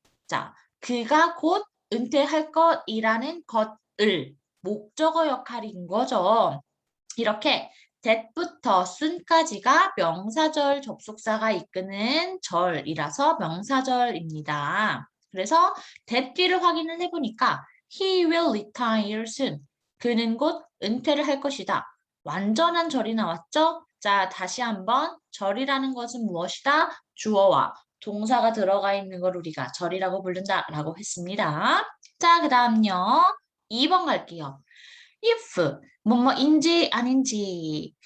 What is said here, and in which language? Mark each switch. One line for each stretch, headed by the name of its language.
Korean: 자, 그가 곧 은퇴할 것이라는 것을 목적어 역할인 거죠. 이렇게 that부터 순까지가 명사절 접속사가 이끄는 절이라서 명사절입니다. 그래서 that 뒤를 확인을 해보니까
English: he will retire soon.
Korean: 그는 곧 은퇴를 할 것이다. 완전한 절이 나왔죠? 자, 다시 한번 절이라는 것은 무엇이다? 주어와 동사가 들어가 있는 걸 우리가 절이라고 부른다라고 했습니다. 자, 그 다음요. 2번 갈게요. if, 뭐뭐인지 아닌지.